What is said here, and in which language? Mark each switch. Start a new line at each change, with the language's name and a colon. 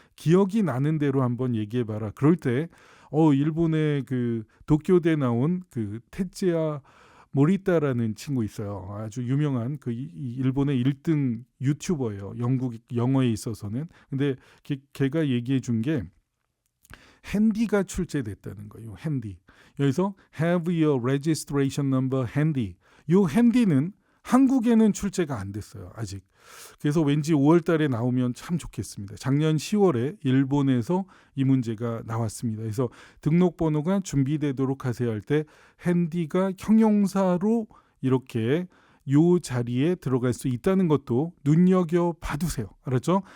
Korean: 기억이 나는 대로 한번 얘기해봐라. 그럴 때 일본의 그 도쿄대 나온 그 테츠야 모리따라는 친구 있어요. 아주 유명한 그 일본의 1등 유튜버예요. 영어에 있어서는. 근데 걔가 얘기해 준 게 핸디가 출제됐다는 거예요. 핸디. 여기서
English: have your registration number handy.
Korean: 요 핸디는 한국에는 출제가 안 됐어요. 아직. 그래서 왠지 5월 달에 나오면 참 좋겠습니다. 작년 10월에 일본에서 이 문제가 나왔습니다. 그래서 등록번호가 준비되도록 하세요 할 때 핸디가 형용사로 이렇게 요 자리에 들어갈 수 있다는 것도 눈여겨 봐두세요. 알았죠?